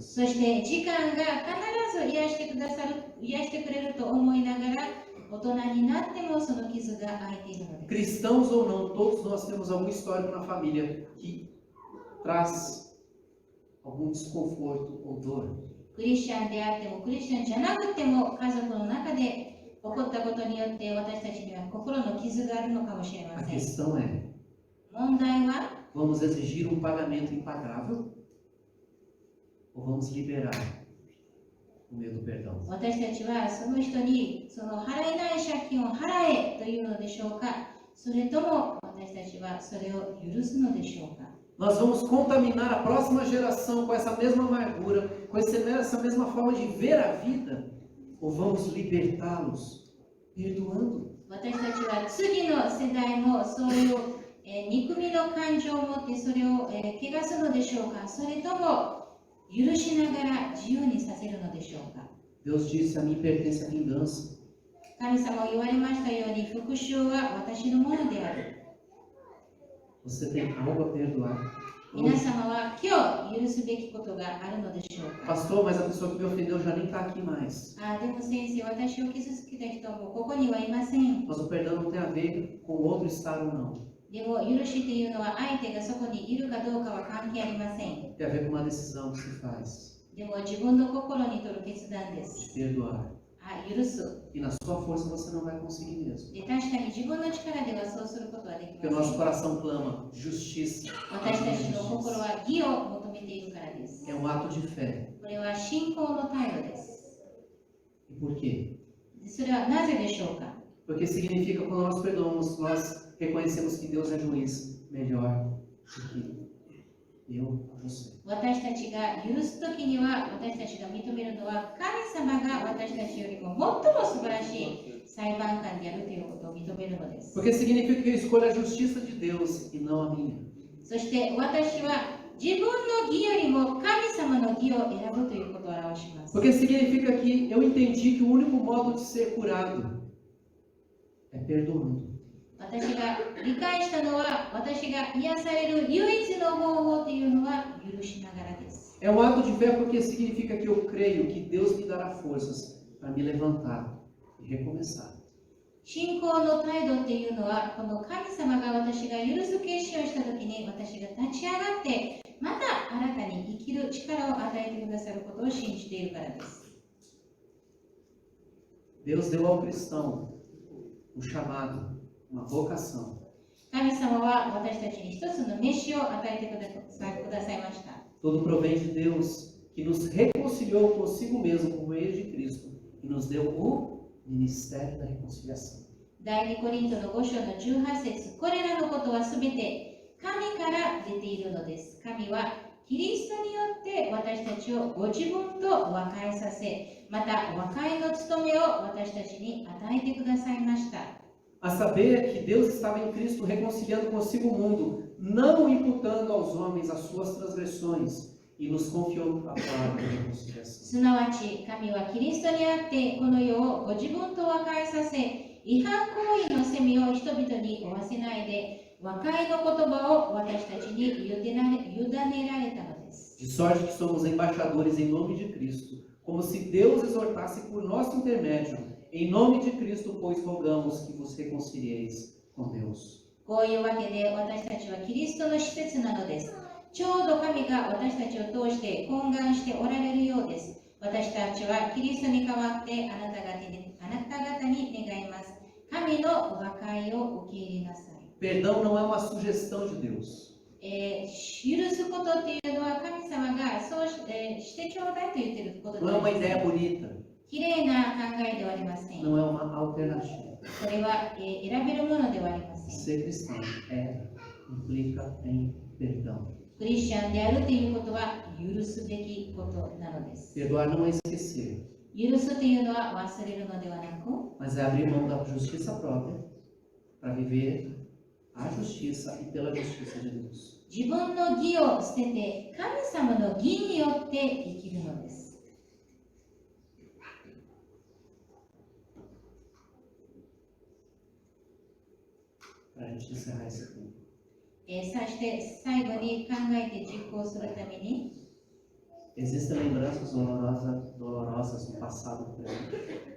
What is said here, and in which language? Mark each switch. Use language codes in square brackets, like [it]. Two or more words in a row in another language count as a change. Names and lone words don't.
[ja] そして時間が必ず癒してくれると思いながら大人になってもその傷が開いているのです。 [pt] Cristãos ou não, todos nós temos algum histórico na família que traz algum desconforto ou dor. [ja] クリスチャンであってもクリスチャンじゃなくても家族の中で起こったことによって私たちには心の傷があるのかもしれま [pt] A [ja] せん。 [pt] questão é, [ja] 問題は [pt] vamos exigir um pagamento impagável ou vamos liberar o medo do perdão? [ja] 私たちはその人にその払えない借金を払えというのでしょうか、それとも私たちはそれを許すのでしょうか。 [pt] Nós vamos contaminar a próxima geração com essa mesma amargura, com essa mesma forma de ver a vida, ou vamos libertá-los perdoando? [ja] 私たちは次の世代もそういう憎みの感情を持ってそれを汚すのでしょうか、それとも許しながら自由にさせるのでしょうか。 [pt] Deus disse: a mim pertence a vingança. [ja] 神様は言われましたように復讐は私のものである。 [pt] Você tem algo a perdoar? [ja] 皆様は今日許すべきことがあるのでしょうか。 [pt] Pastor, mas a pessoa que me ofendeu já nem está aqui mais. [ja] でも先生、私を傷つけた人もここにはいません。 [pt] Mas o perdão não tem a ver com o outro estar ou não. [ja] でも許しというのは相手がそこにいるかどうかは関係ありません。 [pt] Tem a ver com uma decisão que se faz [ja] でも自分の心に取る決断で [pt] de [ja] す。 [pt] perdoar. [ja] 許す。 [pt] E na sua força você não vai conseguir mesmo. [ja] で確かに自分の力ではそうすることはでき [pt] Porque o [ja] ませ [pt] nosso [ja] ん。 [pt] coração clama justiça. [ja] 私たちの心は義を求めているからです。 [pt] É um ato de fé. [ja] これは信仰の態度です。 [pt] E por quê? [ja] でそれはなぜでしょうか。 [pt] Porque significa quando nós perdoamos, nós reconhecemos que Deus é juiz melhor do que eu, você. [ja] 私たちが許すときには私たちが認めるのは神様が私たちよりも最も素晴らしい裁判官であるということを認めるのです。 [pt] Porque significa que eu escolho a justiça de Deus e não a minha. [ja] そして私は自分の義よりも神様の義を選ぶということを表します。 [pt] Porque significa que eu entendi que o único modo de ser curado é perdoando. [ja] 私が理解したのは私が癒される唯一の方法というのは許しながらです。 [pt] É um ato de fé porque significa que eu creio que Deus me dará forças para me levantar e recomeçar. [ja] 信仰の態度っていうのは、この神様が私が許す決心をしたときに、私が立ち上がって、また新たに生きる力を与えてくださることを信じているからです。 [pt] Deus deu ao cristão um chamado, uma vocação. [ja] 神様は私たちに一つの召を与えてくださいました。 [pt] Tudo provém de Deus, que nos reconciliou consigo mesmo por meio de Cristo e nos deu o ministério da reconciliação. [ja] 第2コリントの5章の18節、これらのことはすべて神から出ているのです。神はキリストによって私たちをご自分と和解させ、また和解の務めを私たちに与えてくださいました。 [pt] A saber que Deus estava em Cristo reconciliando consigo o mundo, não imputando aos homens as suas transgressões, e nos confiou a palavra da reconciliação. [ja] すなわち、神はキリストにあってこの世をご自分と和解させ、違反行為の責めを人々に負わせないで、和解の言葉を私たちに委ねられたのです。 [pt] De sorte que somos embaixadores em nome de Cristo, como se Deus exortasse por nosso intermédio. Em nome de Cristo, pois rogamos que vos reconcilieis com Deus. [ja] こういうわけで私たちはキリストの使節なのです。ちょうど神が私たちを通して懇願しておられるようです。私たちはキリストに代わってあなた方に願います。神の和解を受け入れなさい。 [pt] Perdão não é uma sugestão de Deus. [ja] 許すことっていうのは神様がそうしてちょうだいと言っていることで [pt] Não é [ja] は [pt] uma ideia bonita. [ja] きれいな考えではありません。 [pt] Não é uma alternativa. [ja] それは選べるものではありません。 [pt] Ser cristão implica em perdão. [ja] クリスチャンであるということは許すべきことなのです。 [pt] Perdoar não é esquecer, [ja] 許すというのは忘れるのではなく、 [pt] mas é abrir mão da justiça própria para viver a justiça e pela justiça de Deus. [ja] 自分の義を捨てて神様の義によって生きるのです。 [pt] Para a gente encerrar esse tempo. [ja] そして最後に考えて実行するために、 [pt] Existem lembranças dolorosas no passado por aí.